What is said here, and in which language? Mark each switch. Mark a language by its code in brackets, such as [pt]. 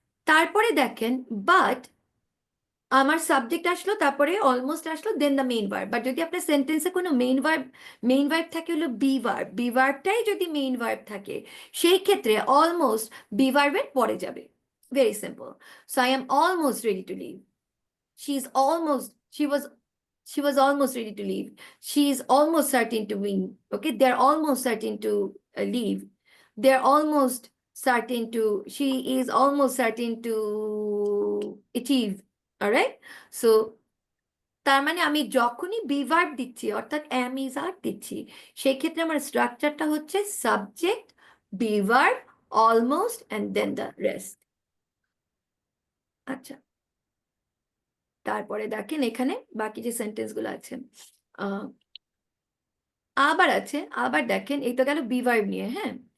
[bn] তারপরে দেখেন, বাট আমার সাবজেক্ট আসলো, তারপরে অলমোস্ট আসলো, দেন দ্য মেইন ভার্ব। বাট যদি আপনার সেন্টেন্সে কোনো মেইন ভার্ব থাকে হলো বি ভার্ব, বি ভার্বটাই যদি মেইন ভার্ব থাকে সেই ক্ষেত্রে অলমোস্ট বি ভার্বের পরে যাবে। [en] Very simple. So I am almost ready to leave, she is almost she was almost ready to leave, she is almost certain to win, okay? They're almost certain to leave, they're almost certain to, she is almost certain to achieve, all right? [bn] So তার মানে আমি যখনই be verb দিচ্ছি, অর্থাৎ M is আর দিচ্ছি, সেই ক্ষেত্রে আমার স্ট্রাকচারটা হচ্ছে subject, be verb, almost [en] And then the rest. [bn] আচ্ছা, তারপরে দেখেন এখানে বাকি যে সেন্টেন্স গুলো আছে, আহ আবার আছে, আবার দেখেন, এই তো গেল বি ভার্ব নিয়ে, হ্যাঁ?